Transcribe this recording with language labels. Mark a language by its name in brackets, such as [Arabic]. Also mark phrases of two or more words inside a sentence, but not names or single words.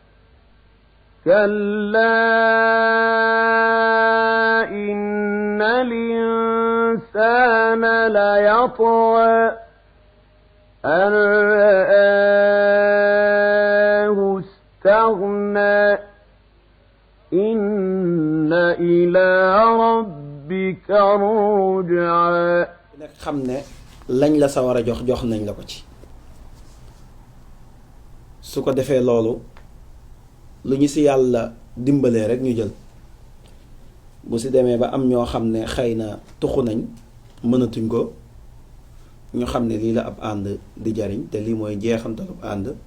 [Arabic] كلا إن الإنسان ليطغى أن رآه استغنى إن إلى ربك الرجعى [Wolof] nag xam ne lañ la sa war a jox nañ la ko ci su ko defee loolu lu ñu si yàlla dimbalee rek ñu jël bu si demee ba am ñoo xam ne xëy na tuxu nañ mënatuñ ko ñu xam ne lii la ab ànd di jariñ te lii mooy jeexantalu ànd